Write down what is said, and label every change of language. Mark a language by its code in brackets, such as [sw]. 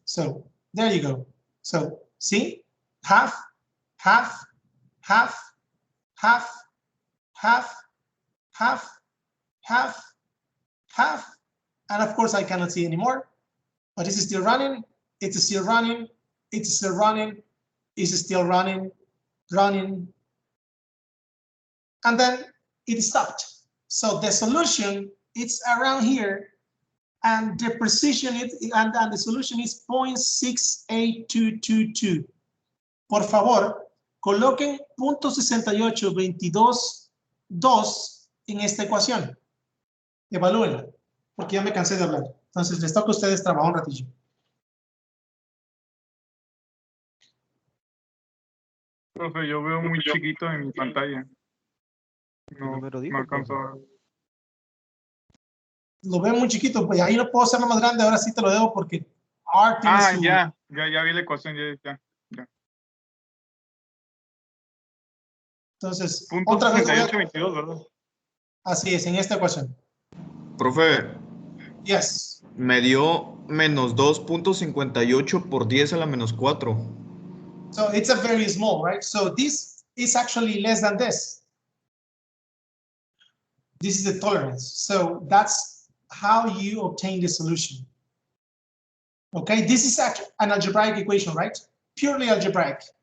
[en] So there you go. So see, half, half, half, half, half, half, half, half, and of course I cannot see anymore, but this is still running, it's still running, it's still running, it's still running, running, and then it stopped. So the solution is around here, and the precision and the solution is 0.68222. [es] Por favor, coloquen 0.68222 en esta ecuación. Evalúenla, porque ya me cansé de hablar. Entonces les toca a ustedes trabajar un ratillo. Profe, yo veo muy chiquito en mi pantalla. No alcanzo a ver. Lo veo muy chiquito, pues ahí no puedo hacerlo más grande, ahora sí te lo debo porque R tiene su... ya vi la ecuación, ya. Entonces, Punto otra vez 6822, ¿verdad? Así es, en esta ecuación. Profe. [en] Yes. [es] Me dio menos 2.58 por 10 a la menos 4. [en] So it's a very small, right? So this is actually less than this. This is the tolerance. So that's how you obtain the solution. Okay, this is actually an algebraic equation, right? Purely algebraic.